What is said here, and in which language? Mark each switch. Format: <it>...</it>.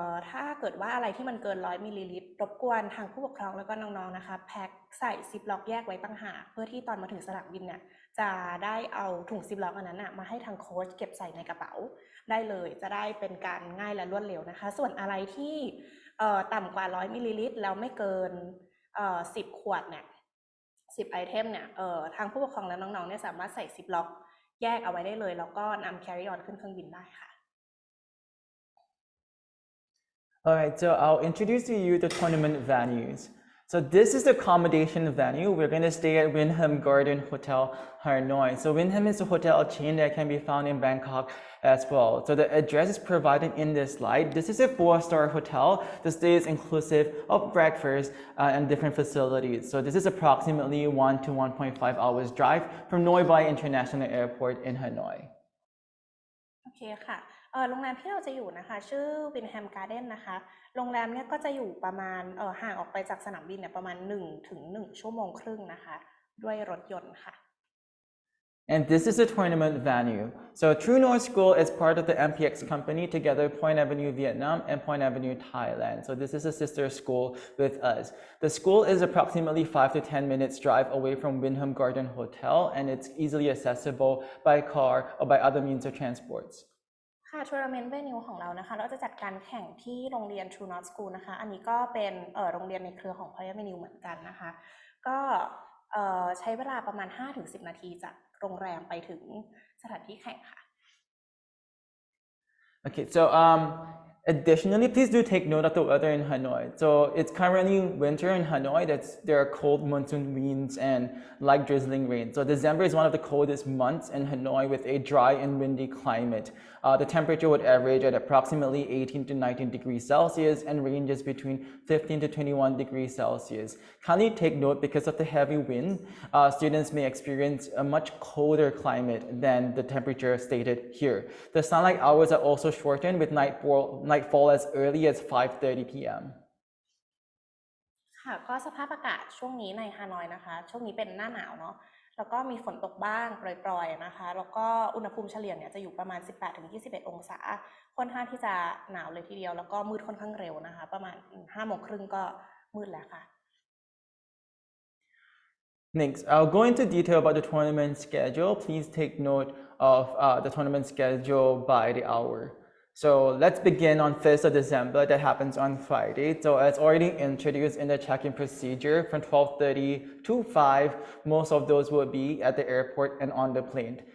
<th>ถ้าเกิดว่าอะไรที่มันเกิน100 มิลลิลิตรรบกวนทางผู้ปกครองแล้วก็น้องๆนะคะแพ็คใส่ซิปล็อกแยกไว้ต่างหากเพื่อที่ตอนมาถึงสนามบินเนี่ยจะได้เอาถุงซิปล็อกอันนั้นมาให้ทางโค้ชเก็บใส่ในกระเป๋าได้เลยจะได้เป็นการง่ายและรวดเร็วนะคะส่วนอะไรที่ต่ำกว่า100 มิลลิลิตรแล้วไม่เกิน10 ขวดเนี่ย10 ไอเทมเนี่ยทางผู้ปกครองและน้องๆเนี่ยสามารถใส่ซิปล็อกแยกเอาไว้ได้เลยแล้วก็นำ</th> <en>carry on</en> <th>ขึ้นเครื่องบินได้ค่ะ</th> <en>Alright, so I'll introduce to you the tournament venues. So this is the accommodation venue. We're going to stay at Wyndham Garden Hotel, Hanoi. So Wyndham is a hotel chain that can be found in Bangkok as well. So the address is provided in this slide. This is a 4-star hotel. The stay is inclusive of breakfast and different facilities. So this is approximately 1 to 1.5 hours drive from Noi Bai International Airport in Hanoi.</en> <th>โอเค เคค่ะโรงแรมที่เราจะอยู่นะคะชื่อวินแฮมการ์เด้นนะคะโรงแรมเนี่ยก็จะอยู่ประมาณห่างออกไปจากสนามบินเนี่ยประมาณ1 ถึง 1 ชั่วโมงครึ่งนะคะด้วยรถยนต์ค่ะ</th> <en>And this is the tournament venue. So True North School is part of the MPX company together Point Avenue Vietnam and Point Avenue Thailand. So this is a sister school with us. The school is approximately 5 to 10 minutes drive away from Wyndham Garden Hotel and it's easily accessible by car or by other means of transports.</en> <th>ค่ะทัวร์นาเมนต์เวนิวของเรานะคะเราจะจัดการแข่งที่โรงเรียน True North School นะคะอันนี้ก็เป็นโรงเรียนในเครือของ Point Avenue เหมือนกันนะคะก็ใช้เวลาประมาณ 5-10 นาทีจากโรงแรมไปถึงสถานที่แข่งค่ะ</th> <en>Okay, so additionally, please do take note of the weather in Hanoi. So it's currently winter in Hanoi. There are cold monsoon winds and light drizzling rain. So December is one of the coldest months in Hanoi with a dry and windy climate. The temperature would average at approximately 18 to 19 degrees Celsius and ranges between 15 to 21 degrees Celsius. Kindly take note because of the heavy wind, students may experience a much colder climate than the temperature stated here. The sunlight hours are also shortened with nightfall as early as 5:30 p.m.</en> <th>ค่ะก็สภาพอากาศช่วงนี้ในฮานอยนะคะช่วงนี้เป็นหน้าหนาวเนาะแล้วก็มีฝนตกบ้างปล่อยๆนะคะแล้วก็อุณหภูมิเฉลี่ยเนี่ยจะอยู่ประมาณ 18-21 องศาค่อนข้างที่จะหนาวเลยทีเดียวแล้วก็มืดค่อนข้างเร็วนะคะประมาณ 5:30 ก็มืดแล้วค่ะ</th> <en>Next, I'll go into detail about the tournament schedule. Please take note of the tournament schedule by the hour. So let's begin on 1st of December. That happens on Friday. So as already introduced in the check-in procedure, from 12:30 to 5, most of those will be at the airport and on the plane.</en>